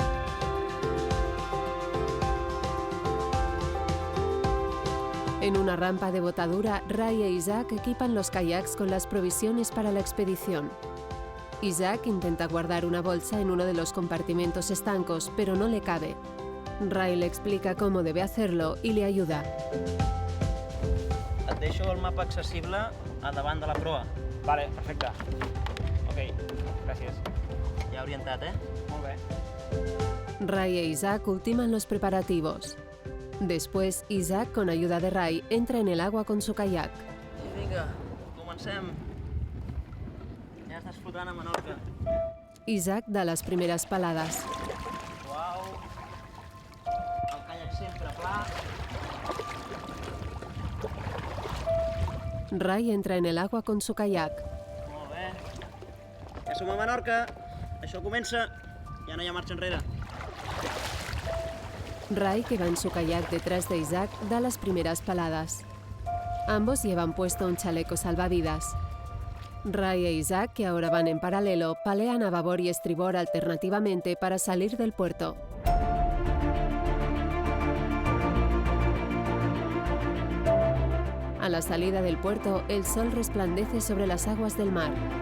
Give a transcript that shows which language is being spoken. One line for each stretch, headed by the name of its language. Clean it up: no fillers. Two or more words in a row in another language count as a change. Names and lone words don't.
Spanish: En una rampa de botadura, Ray e Isaac equipan los kayaks con las provisiones para la expedición. Isaac intenta guardar una bolsa en uno de los compartimentos estancos, pero no le cabe. Ray le explica cómo debe hacerlo y le ayuda.
Catalan: Et deixo el mapa accessible a davant de la proa. Vale, perfecte. Ok, gràcies. Ja orientat, Molt bé.
Spanish: Ray e Isaac ultiman los preparativos. Después, Isaac, con ayuda de Ray, entra en el agua con su kayak.
Catalan: I vinga, comencem. Ja estàs flotant a Menorca.
Spanish: Isaac da las primeras paladas.
Catalan: Uau. El kayak sempre pla.
Spanish: Ray entra en el agua con su kayak.
Catalan: Molt bé. Ja som a Menorca. Això comença. Ja no hi ha marxa enrere.
Spanish: Ray, que va en su kayak detrás de Isaac, da las primeras paladas. Ambos llevan puesto un chaleco salvavidas. Ray e Isaac, que ahora van en paralelo, palean a babor y estribor alternativamente para salir del puerto. A la salida del puerto, el sol resplandece sobre las aguas del mar.